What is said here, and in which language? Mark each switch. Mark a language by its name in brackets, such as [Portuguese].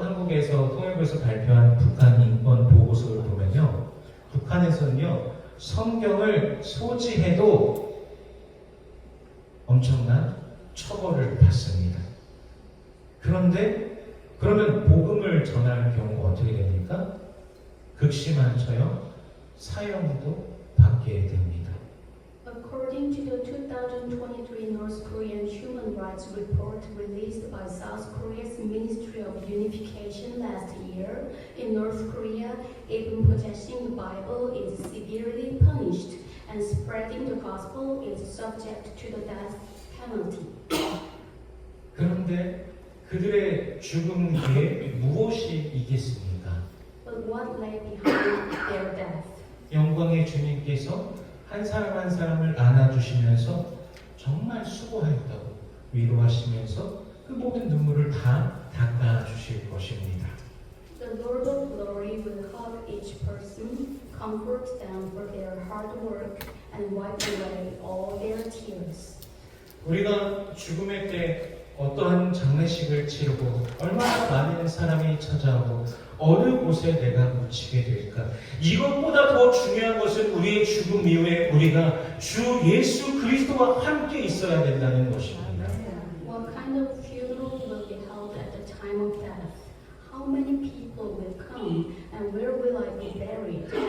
[Korean] 한국에서 통일부에서 발표한 북한 인권 보고서를 보면요, 북한에서는요 성경을 소지해도 엄청난 처벌을 받습니다. 그런데 그러면 복음을 전할 경우가 어떻게 됩니까? 극심한 처형, 사형도 받게 됩니다. [English] According to the 2023 North Korean Human Rights Report released by South Korea's Ministry of Unification last year, in North Korea, even possessing the Bible is severely punished, and spreading the gospel is subject to the death penalty. [Korean] 그런데 그들의 죽음 뒤에 무엇이 있겠습니까? [English] But what lay behind their death? [Korean] 영광의 주님께서 한 사람 한 사람을 안아주시면서 정말 수고하였다고 위로하시면서 그 모든 눈물을 다 닦아주실 것입니다. [English] The Lord of Glory will hug each person, comfort them for their hard work, and wipe away all their tears. [Korean] 우리가 죽음의 때 어떠한 장례식을 치르고 얼마나 많은 사람이 찾아오고 어느 곳에 내가 묻히게 될까? 이것보다 더 중요한 것은 우리의 죽음 이후에 우리가 주 예수 그리스도와 함께 있어야 된다는 것입니다. [English] What kind of funeral will be held at the time of death? How many people will come, and where will I be buried?